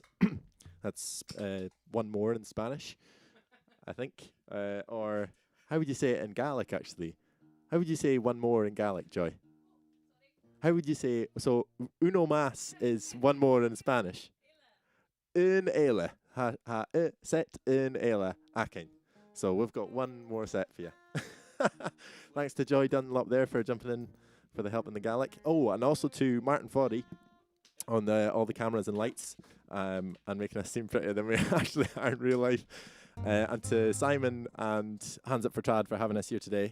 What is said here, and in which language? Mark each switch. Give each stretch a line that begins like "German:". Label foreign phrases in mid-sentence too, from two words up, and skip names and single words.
English: That's one more in Spanish, I think. Or how would you say it in Gaelic, actually? How would you say one more in Gaelic, Joy? How would you say... So,
Spanish: uno más
English: is one more in Spanish.
Irish: Un éile. Set un éile. Akin.
English: So, we've got one more set for you. Thanks to Joy Dunlop there for jumping in for the help in the Gaelic. Oh, and also to Martin Foddy on all the cameras and lights, and making us seem prettier than we actually are in real life. And to Simon and Hands Up for Trad for having us here today.